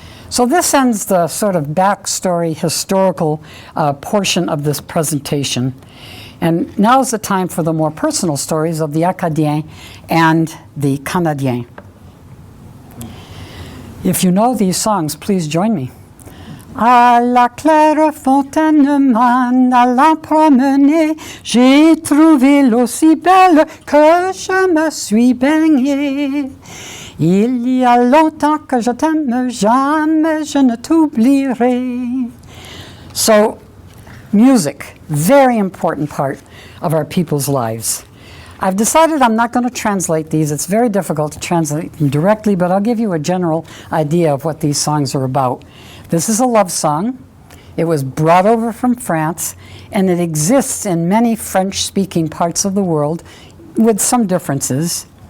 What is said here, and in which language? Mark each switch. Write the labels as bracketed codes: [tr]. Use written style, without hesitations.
[en] So this ends the sort of backstory historical portion of this presentation. And now's the time for the more personal stories of the Acadiens and the Canadiens. If you know these songs, please join me. [fr] À la claire fontaine m'en allant promener, j'ai trouvé l'eau si belle que je me suis baignée. Il y a longtemps que je t'aime, jamais je ne t'oublierai. [en] So, music, very important part of our people's lives. I've decided I'm not going to translate these. It's very difficult to translate them directly, but I'll give you a general idea of what these songs are about. This is a love song. It was brought over from France, and it exists in many French-speaking parts of the world with some differences.